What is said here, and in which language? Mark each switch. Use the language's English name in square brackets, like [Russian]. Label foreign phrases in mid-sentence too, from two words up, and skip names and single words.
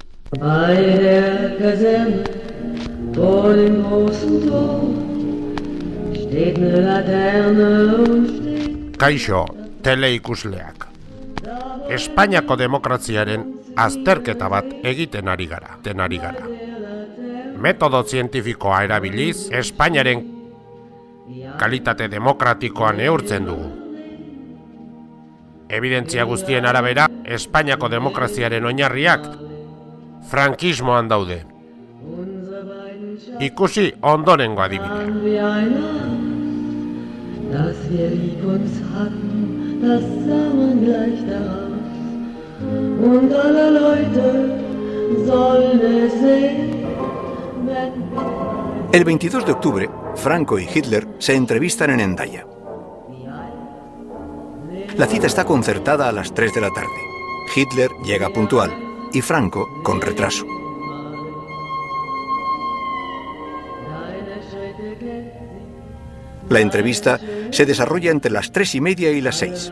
[German] Bei der Kaserne vor dem großen Tor steht eine Laterne und steht... [Basque] Kaixo, teleikusleak. Espainiako demokraziaren azterketa bat egiten ari gara. Metodo zientifikoa erabiliz, Espainiaren kalitate demokratikoa neurtzen dugu. Evidentzia guztien arabera, Espainiako demokraziaren oinarriak frankismoan daude. Ikusi ondorengo adibidea. [German] Dass wir lieb uns hatten, das sah man gleich daraus. Und alle Leute sollen es sehen, wenn... [Spanish] El 22 de octubre, Franco y Hitler se entrevistan en Hendaya. La cita está concertada a las 3 de la tarde. Hitler llega puntual y Franco con retraso. La entrevista se desarrolla entre las 3:30 y las 6.